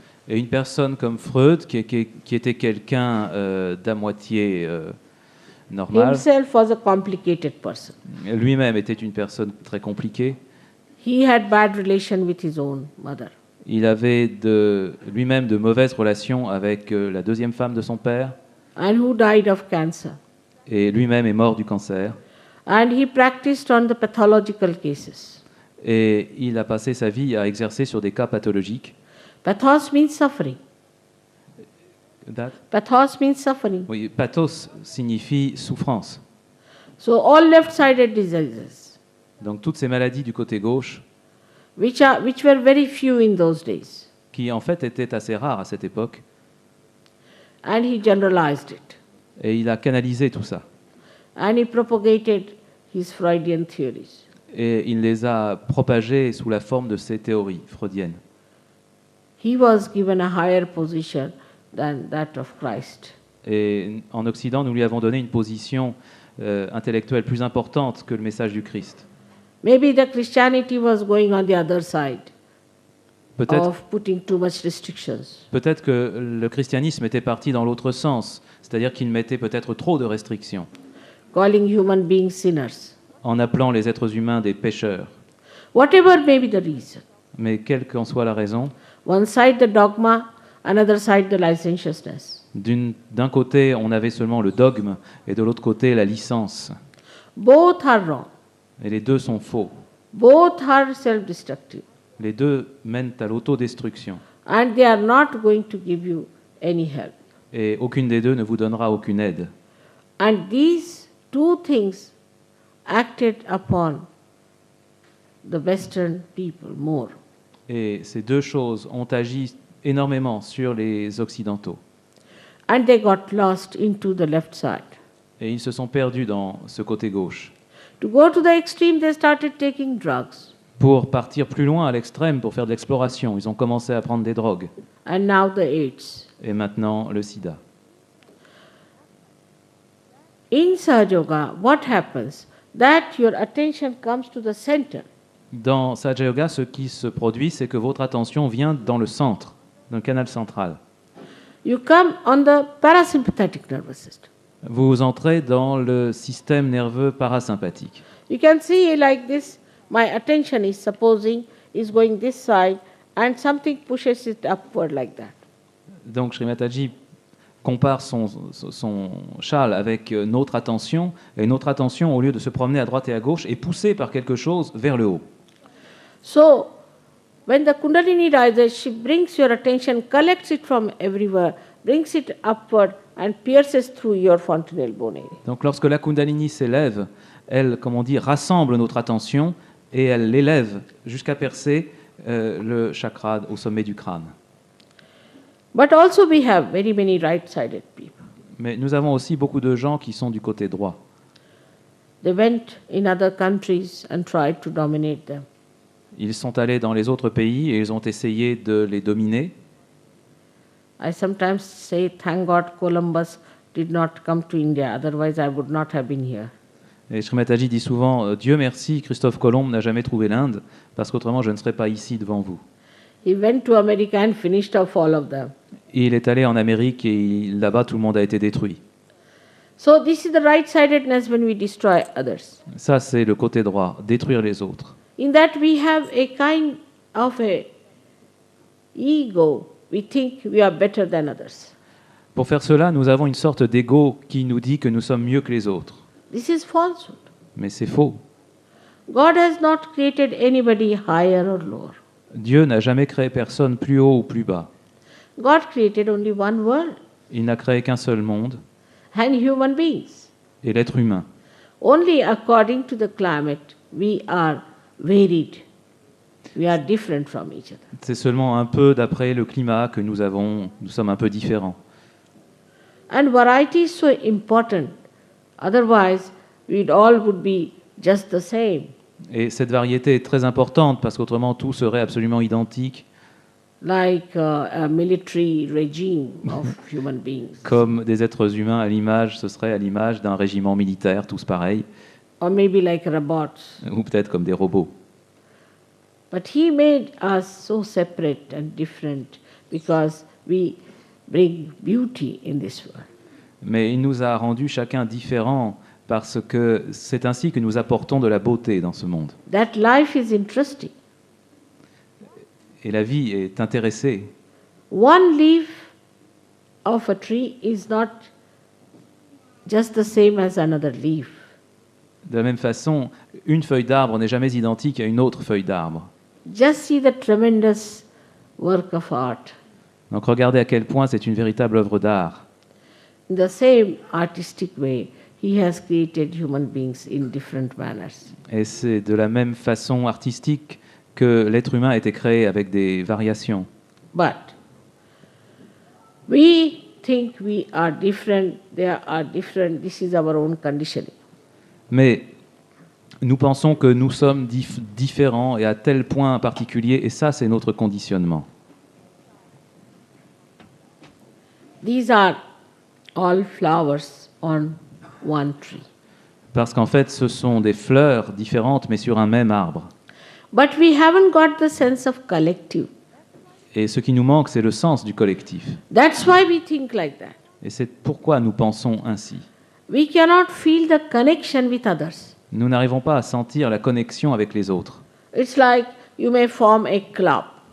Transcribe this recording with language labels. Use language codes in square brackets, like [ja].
[fr] Et une personne comme Freud, qui était quelqu'un d'à moitié normal, [en] himself was a complicated person. [fr] lui-même était une personne très compliquée. [en] He had bad relation with his own mother. [fr] Il avait lui-même de mauvaises relations avec la deuxième femme de son père, [en] And who died of cancer. [fr] et lui-même est mort du cancer. [en] And he practiced on the pathological cases. [fr] Et il a passé sa vie à exercer sur des cas pathologiques. [en] Pathos means suffering. Pathos means suffering. [fr] Oui, pathos signifie souffrance. [en] So all left-sided diseases, [fr] Donc toutes ces maladies du côté gauche, [en] which were very few in those days, [fr] qui en fait étaient assez rares à cette époque, [en] and he generalized it, [fr] et il a canalisé tout ça. [en] and he propagated his Freudian theories. [fr] Et il les a propagées sous la forme de ces théories freudiennes. [en] He was given a higher position than that of Christ. [fr] Et en Occident, nous lui avons donné une position intellectuelle plus importante que le message du Christ. [en] Maybe the Christianity was going on the other side [fr] Peut-être [en] of putting too much restrictions. [fr] peut-être que le christianisme était parti dans l'autre sens, c'est-à-dire qu'il mettait peut-être trop de restrictions, [en] Calling human beings sinners. [fr] en appelant les êtres humains des pécheurs. [en] Whatever may be the reason, [fr] Mais quelle qu'en soit la raison, [en] One side the dogma, another side the licentiousness. [fr] D'un côté, on avait seulement le dogme, et de l'autre côté, la licence. [en] Both are wrong. [fr] Et les deux sont faux. [en] Both are self-destructive. [fr] Les deux mènent à l'autodestruction. [en] And they are not going to give you any help. [fr] Et aucune des deux ne vous donnera aucune aide. [en] And these two things acted upon the Western people more. [fr] Et ces deux choses ont agi énormément sur les Occidentaux. [en] And they got lost into the left side. [fr] Et ils se sont perdus dans ce côté gauche. [en] To go to the extreme, they started taking drugs. [fr] Pour partir plus loin à l'extrême, pour faire de l'exploration, ils ont commencé à prendre des drogues. [en] And now the AIDS. [fr] Et maintenant, le sida. [en] In Sahaja Yoga, what happens? That your attention comes to the center. [fr] Dans Sahaja Yoga, ce qui se produit, c'est que votre attention vient dans le centre, dans le canal central. [en] You come on the parasympathetic nervous system. [fr] Vous entrez dans le système nerveux parasympathique. [en] You can see like this, my attention is supposing is going this side and something pushes it upward like that. [fr] Donc Sri Mataji compare son châle avec notre attention, et notre attention, au lieu de se promener à droite et à gauche, est poussée par quelque chose vers le haut. [en] So, when the Kundalini rises, she brings your attention, collects it from everywhere, brings it upward and pierces through your fontanelle bone area. [fr] Donc lorsque la Kundalini s'élève, elle, comme on dit, rassemble notre attention et elle l'élève jusqu'à percer le chakra au sommet du crâne. [en] But also we have very many right-sided people. [fr] Mais nous avons aussi beaucoup de gens qui sont du côté droit. [en] They went in other countries and tried to dominate them. [fr] Ils sont allés dans les autres pays et ils ont essayé de les dominer. [en] I sometimes say, thank God Columbus did not come to India, otherwise I would not have been here. [fr] Et Sri Mataji dit souvent, Dieu merci, Christophe Colomb n'a jamais trouvé l'Inde, parce qu'autrement je ne serais pas ici devant vous. [en] He went to America and finished off all of them. [fr] Et il est allé en Amérique et là-bas tout le monde a été détruit. [en] So this is the right-sidedness when we destroy others. [fr] Ça c'est le côté droit, détruire les autres. [en] In that we have a kind of a ego. We think we are better than others. [fr] Pour faire cela, nous avons une sorte d'ego qui nous dit que nous sommes mieux que les autres. [en] This is falsehood. [fr] Mais c'est faux. [en] God has not created anybody higher or lower. [fr] Dieu n'a jamais créé personne plus haut ou plus bas. [en] God created only one world [fr] Il n'a créé qu'un seul monde, [en] and human beings. [fr] et l'être humain. [en] Only according to the climate we are varied. We are different from each other. [fr] C'est seulement un peu d'après le climat que nous sommes un peu différents. [en] And variety is so important. Otherwise, we all would be just the same. [fr] Et cette variété est très importante parce qu'autrement tout serait absolument identique, [en] Like a military regime of human beings. [fr] comme des êtres humains ce serait à l'image d'un régiment militaire, tous pareils, [en] Or maybe like robots. [fr] ou peut-être comme des robots. [en] But He made us so separate and different because we bring beauty in this world. [fr] Mais il nous a rendus chacun différents parce que c'est ainsi que nous apportons de la beauté dans ce monde. [en] That life is interesting. [fr] Et la vie est intéressée. [en] One leaf of a tree is not just the same as another leaf. [fr] De la même façon, une feuille d'arbre n'est jamais identique à une autre feuille d'arbre. [en] Just see the tremendous work of art. [fr] Donc regardez à quel point c'est une véritable œuvre d'art. [en] In the same artistic way, He has created human beings in different manners. [fr] Et c'est de la même façon artistique que l'être humain a été créé avec des variations. [en] But we think we are different, they are different, this is our own conditioning. [fr] Mais nous pensons que nous sommes différents et à tel point particulier, et ça c'est notre conditionnement. [en] These are all flowers on one tree. [fr] Parce qu'en fait, ce sont des fleurs différentes, mais sur un même arbre. [en] But we haven't got the sense of collective. [fr] Et ce qui nous manque, c'est le sens du collectif. [en] That's why we think like that. [fr] Et c'est pourquoi nous pensons ainsi. [en] We cannot feel the connection with others. [fr] Nous n'arrivons pas à sentir la connexion avec les autres. [en] It's like you may form a club.